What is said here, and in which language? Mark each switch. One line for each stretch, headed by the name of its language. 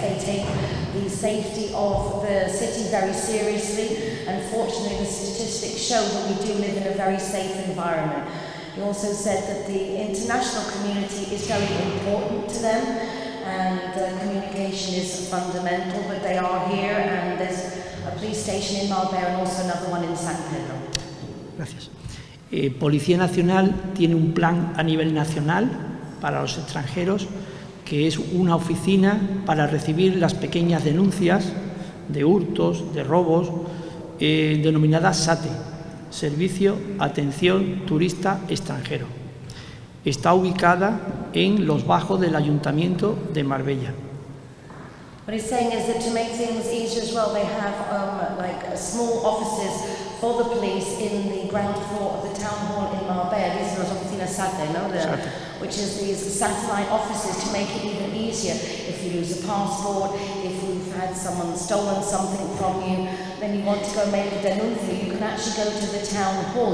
English: They take the safety of the city very seriously, and fortunately the statistics show that we do live in a very safe environment. He also said that the international community is very important to them, and communication is fundamental, but they are here, and there's a police station in Marbella and also another one in San Pedro.
Spanish: Gracias. Policía Nacional tiene un plan a nivel nacional para los extranjeros, que es una oficina para recibir las pequeñas denuncias de hurtos, de robos, denominada SATE, Servicio Atención Turista Extranjero. Está ubicada en los bajos del Ayuntamiento de Marbella.
English: What he's saying is that to make things easier as well, they have small offices for the police in the ground floor of the town hall in Marbella. These are
Spanish: oficinas SATE, no?
English: Which is these satellite offices to make it even easier. If you lose a passport, if you've had someone stolen something from you, then you want to go make a denuncia, you can actually go to the town hall.